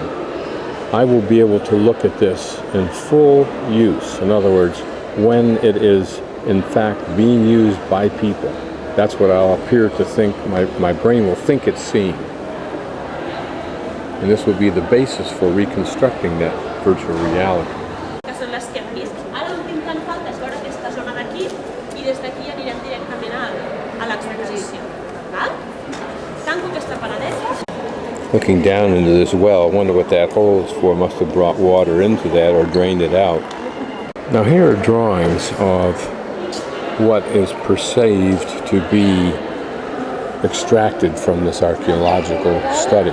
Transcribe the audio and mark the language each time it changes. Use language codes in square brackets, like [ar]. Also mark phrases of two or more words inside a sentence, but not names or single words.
[en] I will be able to look at this in full use. In other words, when it is in fact being used by people. That's what I'll appear to think, my brain will think it's seeing. And this will be the basis for reconstructing that virtual reality. [ca] Són les que hem vist. Ara l'últim que en falta és veure aquesta zona d'aquí i des d'aquí anirem directament a l'exposició. Tanco aquesta paradeta. [en] Looking down into this well, I wonder what that hole is for. Must have brought water into that or drained it out. Now here are drawings of what is perceived to be extracted from this archaeological study.